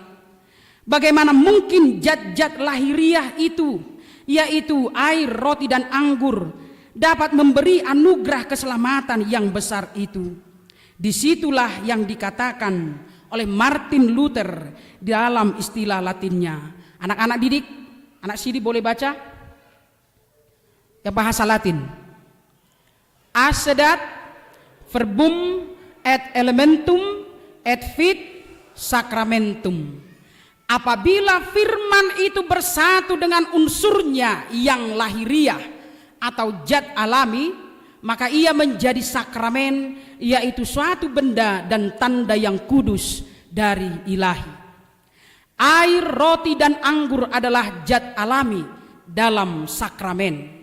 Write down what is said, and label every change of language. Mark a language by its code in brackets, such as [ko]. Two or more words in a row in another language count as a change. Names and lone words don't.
[id] Bagaimana mungkin zat-zat lahiriah itu, yaitu air, roti, dan anggur, dapat memberi anugerah keselamatan yang besar itu? Disitulah yang dikatakan oleh Martin Luther dalam istilah Latinnya. Anak-anak didik, anak sidi boleh baca? Yang bahasa Latin. [la] Accedat verbum et elementum et fit sacramentum. [id] Apabila firman itu bersatu dengan unsurnya yang lahiriah atau zat alami, maka ia menjadi sakramen, yaitu suatu benda dan tanda yang kudus dari ilahi. Air, roti, dan anggur adalah zat alami dalam sakramen.